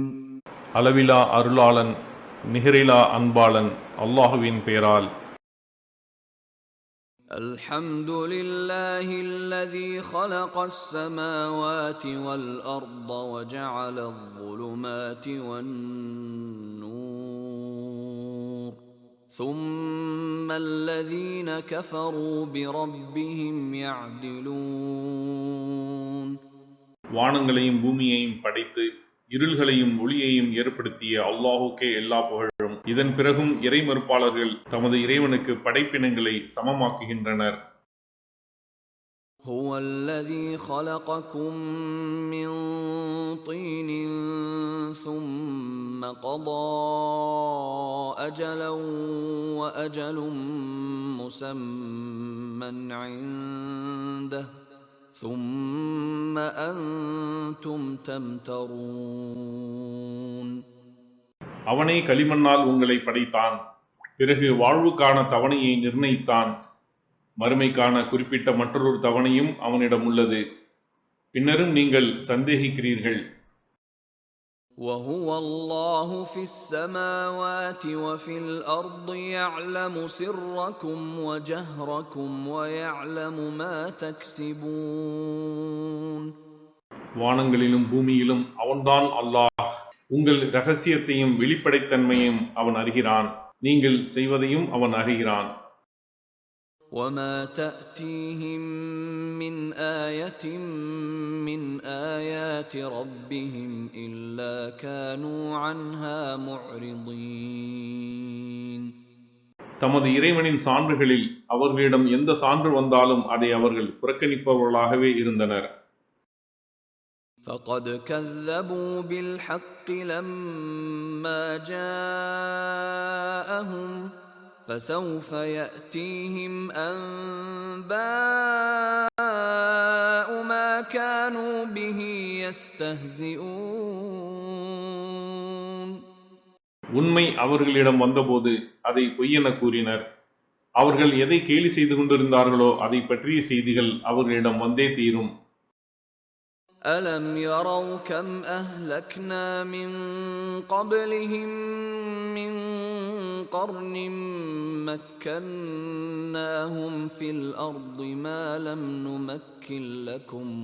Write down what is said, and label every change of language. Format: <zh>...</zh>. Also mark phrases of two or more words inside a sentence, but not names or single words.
<ta>அளவிலா அருளாளன் நிகரிலா அன்பாளன் அல்லாஹுவின் பெயரால்.</ta> <ar>الحمد لله الذي خلق السماوات والأرض وجعل الظلمات والنور. ثم الذين كفروا بربهم يعدلون.</ar> <ta>வானங்களையும் பூமியையும் படைத்து இருள்களையும் ஒளியையும் ஏற்படுத்திய அல்லாஹுக்கே எல்லா புகழும். இதன் பிறகும் இறை மறுப்பாளர்கள் தமது இறைவனுக்கு படைப்பினங்களை சமமாக்குகின்றனர்.</ta> <ar>هو الذي خلقكم من طين ثم قضى أجلا وأجل مسمى عنده ثم أنتم تمترون.</ar> <ta>அவனே களிமண்ணால் உங்களை படைத்தான், பிறகு வாழ்வுக்கான தவணையை நிர்ணயித்தான். மறுமைக்கான குறிப்பிட்ட மற்றொரு தவணையும் அவனிடம் உள்ளது, பின்னரும் நீங்கள் சந்தேகிக்கிறீர்கள்.</ta> <ar>وهو الله في السماوات وفي الأرض يعلم سركم وجهركم ويعلم ما تكسبون.</ar> <ta>வானங்களிலும் பூமியிலும் அவன்தான் அல்லாஹ். உங்கள் இரகசியத்தையும் வெளிப்படைத்தன்மையும் அவன் அறிகிறான், நீங்கள் செய்வதையும் அவன் அறிகிறான்.</ta> <ar>وما تأتيهم من آية من آيات ربهم إلا كانوا عنها معرضين.</ar> <ta>தமது இறைவனின் சான்றுகளில் அவர்களிடம் எந்த சான்று வந்தாலும் அதை அவர்கள் புறக்கணிப்பவர்களாகவே இருந்தனர்.</ta> <ar>فقد كذبوا بالحق لما جاءهم فسوف يأتيهم أنباء ما كانوا به يستهزئون.</ar> <ta>உண்மை அவர்களிடம் வந்தபோது அதை பொய்யென கூறினர். அவர்கள் எதை கேலி செய்து கொண்டிருந்தார்களோ அதை பற்றிய செய்திகள் அவர்களிடம் வந்தே தீரும்.</ta> <ar>ألم يروا كم أهلكنا من قبلهم من قرن مكناهم في الأرض ما لم نمكن لكم</ar>